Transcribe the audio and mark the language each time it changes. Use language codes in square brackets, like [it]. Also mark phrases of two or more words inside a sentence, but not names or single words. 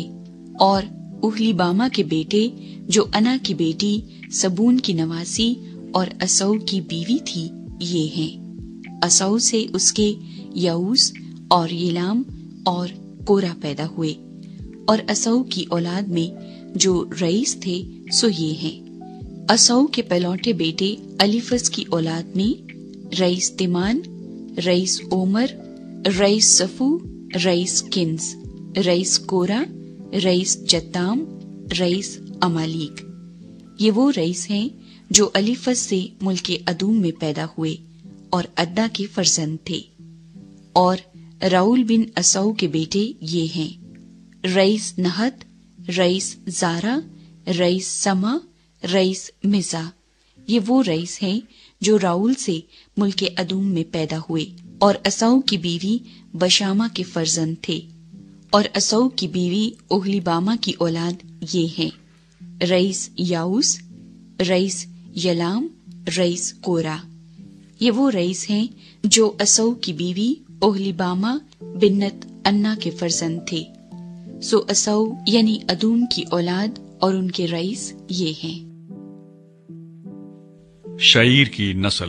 [ur] اور اوہلیبامہ کے بیٹے جو انا کی بیٹی سبون کی نواسی اور ایساؤ کی بیوی تھی یہ ہیں: ایساؤ سے اس کے یاؤس اور یلام اور قورہ پیدا ہوئے۔ اور ایساؤ کی اولاد میں جو رئیس تھے سو یہ ہیں: ایساؤ کے پہلوٹے بیٹے الیفز کی اولاد میں رئیس تیمان، رئیس عمر، رئیس صفو، رئیس کنز، رئیس قورہ، رئیس جتام، رئیس امالیک۔ یہ وہ رئیس ہیں جو الیفز سے ملک ادوم میں پیدا ہوئے اور ادا کے فرزند تھے۔ اور راؤل بن ایساؤ کے بیٹے یہ ہیں: رئیس نہت، رئیس زارا، رئیس سما، رئیس مزا۔ یہ وہ رئیس ہیں جو راؤل سے ملک ادوم میں پیدا ہوئے اور ایساؤ کی بیوی بشامہ کے فرزند تھے۔ اور ایساؤ کی بیوی اوہلیبامہ کی اولاد یہ ہیں: رئیس یاؤس، رئیس یلام، رئیس قورہ۔ یہ وہ رئیس ہیں جو ایساؤ کی بیوی اوہلیبامہ بنت انا کے فرزند تھے۔ سو ایساؤ یعنی ادوم کی اولاد اور ان کے رئیس یہ ہیں۔ شعیر کی نسل۔